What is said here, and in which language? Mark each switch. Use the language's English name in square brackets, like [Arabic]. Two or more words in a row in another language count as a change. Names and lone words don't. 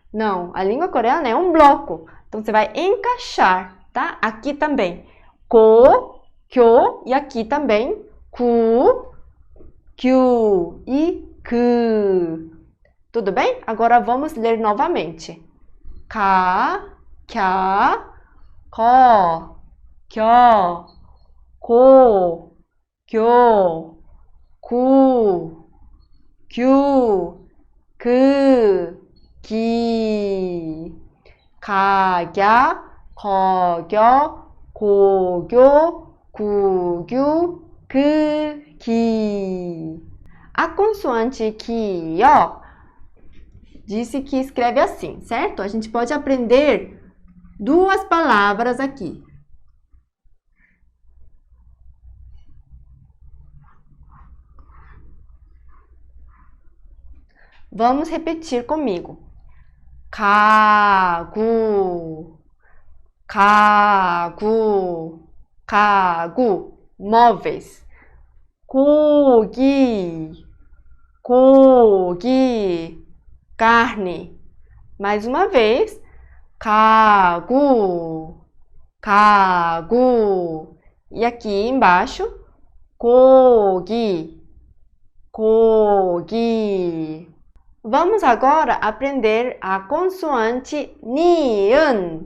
[Portuguese] Não, a língua coreana é um bloco. Então, você vai encaixar, tá? Aqui também, [Korean] 고, 교, [Portuguese] e aqui também, [Korean] 구, 규 [Portuguese] e ku. Tudo bem? Agora vamos ler novamente. [Korean] 가, 갸, 고, 교, 고, 교, 구, 규, 구, 기, 가갸, 거겨, 고교, 구규, 그기. [Portuguese] A consoante QIO disse que escreve assim, certo? A gente pode aprender duas palavras aqui. Vamos repetir comigo. [Korean] 가구, 가구, 가구, [Portuguese] móveis. [Korean] 고기, 고기, [Portuguese] carne. Mais uma vez. [Korean] 가구, 가구. [Portuguese] E aqui embaixo, [Korean] 고기, 고기. [Portuguese] Vamos agora aprender a consoante nian.